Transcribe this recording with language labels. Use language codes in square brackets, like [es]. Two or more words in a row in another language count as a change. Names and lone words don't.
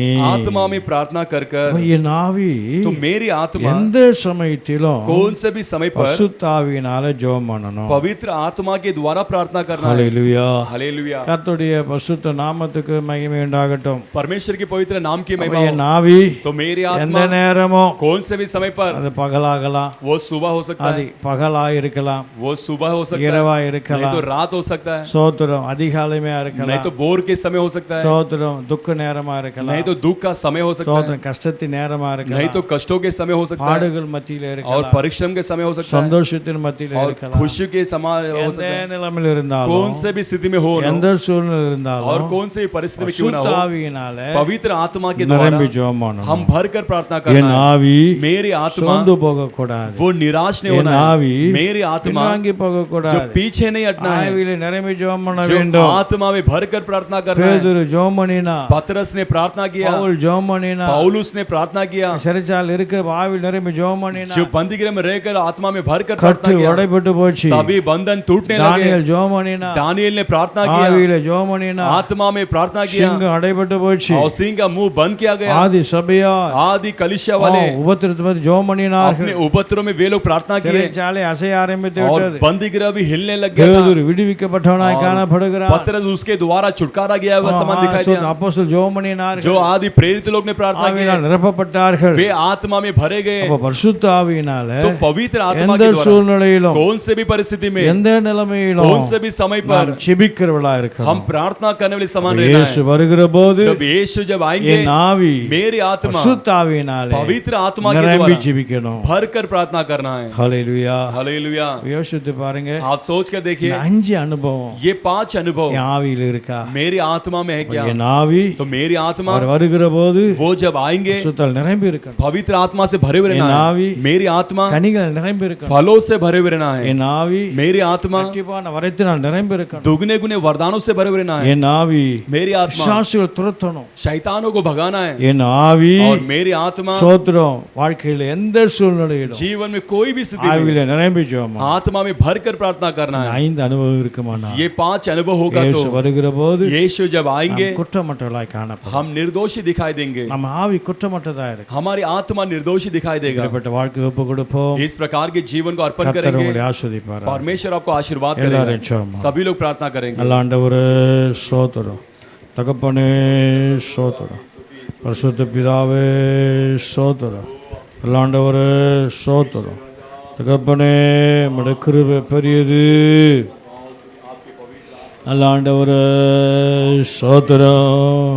[hi] आत्मा में प्रार्थना कर कर [ta] என் ஆவி [hi] तो मेरी आत्मा [ta] எந்த சமயத்திலும் [hi] कौन से भी समय पर [ta] பரிசுத்த ஆவியினாலே ஜெபம் பண்ணணும். [hi] पवित्र आत्मा के द्वारा प्रार्थना करना है। [ta] ஹல்லேலூயா. [hi] हालेलुया। [ta] கர்த்தருடைய பரிசுத்த நாமத்துக்கு மகிமை உண்டாகட்டும். [hi] परमेश्वर की पवित्र नाम की महिमा [ta] என் [hi] हो। [ta] ஆவி [hi] तो मेरी [ta] எந்த [hi] आत्मा [ta] நேரமும், [hi] कौन से भी समय पर [ta] அது பகலாகலாம், [hi] वो सुबह हो सकता [ta] அது [hi] है, [ta] பகலா இருக்கலாம், [hi] वो सुबह हो सकता [ta] இரவா [hi] है, नहीं [ta] இருக்கலாம், [hi] तो रात हो सकता है, [ta] சோத்திரம் அதிகாலையுமே [hi] नहीं [ta] இருக்கலாம், [hi] तो बोर के समय हो सकता है, [ta] சோத்திரம் துக்க நேரமா [hi] नहीं [ta] இருக்கலாம், [hi] तो दुख का समय हो सकता है, [ta] சோத்திரம் கஷ்டத்தின் நேரமா [hi] नहीं [ta] இருக்கலாம், [hi] तो कष्टों के समय हो सकता है, [ta] பாடுகள் மத்தியில [hi] और [ta] இருக்கலாம், [hi] परिश्रम के समय हो सकता है, [ta] சந்தோஷத்தின் மத்தியில [hi] और [ta] இருக்கலாம். [hi] खुशी के समय हो [ta] எந்த [hi] सकता है। [ta] நிலைமையில் இருந்தாலும், [hi] कौन से भी स्थिति में हो ना [ta] எந்த சூழ்நிலை [hi] हो, और [ta] இருந்தாலும் [hi] कौन से भी परिस्थिति में क्यों ना [ta] பரிசுத்த [hi] हो, [ta] ஆவியினாலே [hi] पवित्र आत्मा के द्वारा [ta] நிரம்பி ஜெபம் பண்ணணும். [hi] हम भर कर प्रार्थना [ta] என் [hi] करना है। [ta] ஆவி [hi] मेरी आत्मा [ta] சோர்ந்து போக கூடாது, [hi] वो निराश नहीं [ta] என் [hi] होना है। [ta] ஆவி [hi] मेरी आत्मा [ta] பின்வாங்கி போக [hi] जो [ta] கூடாது, [hi] पीछे नहीं हटना है, [ta] ஆவியிலே நிரம்பி ஜெபம் பண்ண [hi] जो [ta] வேண்டும். [hi] आत्मा में भर कर प्रार्थना करना है। [ta] பேதுரு ஜெபம் பண்ணினா, [hi] पतरस ने प्रार्थना किया, [ta] பவுல் ஜெபம் பண்ணினா, [hi] पौलुस ने प्रार्थना किया, [ta] சிறைச்சாலையில் இருக்கிற ஆவியில் நிரம்பி ஜெபம் பண்ணினா, [hi] जो बंदीगृह में रहकर आत्मा में भर कर [ta] கட்டு [hi] प्रार्थना किया, [ta] உடைபட்டு போச்சு. [hi] सभी बंधन टूटने लगे। [ta] தானியேல் ஜெபம் பண்ணினா, [hi] दानियेल ने प्रार्थना किया, [ta] ஆவியில ஜெபம் பண்ணினா, [hi] आत्मा में प्रार्थना किया, [ta] சிங்கம் அடைபட்டு போச்சு. [hi] और सिंह का मुंह बंद किया गया। [ta] ஆதி சபையார் [hi] आदि कलिसिया वाले [ta] உபத்திரத்து பத்தி ஜெபம் பண்ணினார்கள். [hi] अपने उपद्रव में वे लोग प्रार्थना किए [ta] சிறைச்சாலை அசைய ஆரம்பித்து [hi] और [ta] விட்டது. [hi] बंदीगृह भी हिलने लग गया था। [ta] பேதுரு விடுவிக்கப்பட்டவனாய் காணப்படுகிறான். [hi] पतरस उसके द्वारा छुटकारा गया हुआ समान दिखाई दिया। [ta] அப்போஸ்தலர் ஜெபம் பண்ணினார்கள், [hi] जो आदि प्रेरित लोग ने प्रार्थना [ta] ஆவியினால் [hi] की, [ta] நிரப்பப்பட்டார்கள். [hi] वे आत्मा में भरे गए। [ta] அப்ப பரிசுத்த ஆவியினால [hi] तो पवित्र आत्मा [ta] எந்த [hi] के द्वारा [ta] சூழ்நிலையிலும், [hi] कौन से भी परिस्थिति में, [ta] எந்த நிலைமையிலும் [hi] कौन से भी समय पर [ta] நாம் ஜெபிக்கிறவளா இருக்கணும். [hi] हम प्रार्थना करने वाले समान रहना [ta] இயேசு [hi] है। [ta] வருகிற போது [hi] जब यीशु जब आएंगे [ta] என் ஆவி [hi] मेरी आत्मा [ta] பரிசுத்த ஆவியினாலே [hi] पवित्र आत्मा के [ta] நிரம்பி [hi] द्वारा [ta] ஜெபிக்கணும். [hi] भर कर प्रार्थना करना है। [ta] ஹல்லேலூயா. [hi] हालेलुया। [ta] யோசித்து பாருங்க, [hi] आप सोच कर देखिए, [ta] இந்த 5 அனுபவம் [hi] ये 5 अनुभव [ta] என் ஆவியில இருக்கா? [hi] मेरी आत्मा में है क्या? [ta] என் ஆவி [hi] तो मेरी आत्मा [ta] அவர் வருகிற போது [hi] वो जब आएंगे [ta] பரிசுத்தால் நிரம்பி இருக்கணும். [hi] पवित्र आत्मा से भरे हुए [ta] என் [hi] रहना है। [ta] ஆவி [hi] मेरी आत्मा [ta] கனிகள் நிரம்பி இருக்கணும். [hi] फलों से भरे हुए रहना है। [ta] என் ஆவி [hi] मेरी आत्मा [ta] இரட்டிப்பான வரத்தினால் நிரம்பி இருக்கணும். [hi] दुगने गुने वरदानों से भरे हुए रहना है। [ta] என் ஆவி [hi] मेरी आत्मा [ta] பிசாசுகள் துரத்தணும். [hi] शैतानों को भगाना है। [ta] என் ஆவி [hi] और मेरी आत्मा [ta] சோத்திரம் வாழ்க்கையில எந்த சூழ்நிலையிலும் [hi] जीवन में में कोई भी स्थिति में [ta] ஆவியில நிரம்பி ஜெபமா [hi] आत्मा में भरकर प्रार्थना करना है। [ta] 5 அனுபவம் இருக்குமானா [hi] ये 5 अनुभव होगा तो [ta] இயேசு வருகிற போது [hi] यीशु जब आएंगे [ta] குற்றமற்றவளாய் காணப்படும். [hi] हम निर्दोषी दिखाई देंगे, [ta] நம்ம ஆவி குற்றமற்றதா இருக்கு. [hi] हमारी आत्मा निर्दोषी दिखाई देगा। [ta] இப்படிப்பட்ட வாழ்க்கை ஒப்பு கொடுப்போம். [hi] इस प्रकार के जीवन को अर्पण [ta] கர்த்தர் [hi] करेंगे, [ta] உங்களை ஆசீர்வதிப்பார். [hi] परमेश्वर आपको आशीर्वाद [ta] எல்லாரும் [hi] करेगा। [ta] ஜெபமா. [hi] सभी लोग प्रार्थना करेंगे। [ta] நல்ல ஆண்டவரே ஸ்தோத்திரம். தகப்பனே ஸ்தோத்திரம். பரிசுத்த பிதாவே ஸ்தோத்திரம். நல்ல ஆண்டவரே ஸ்தோத்திரம். தகப்பனே உம்முடைய கிருபை பெரியது. நல்ல ஆண்டவரே ஸ்தோத்திரம்.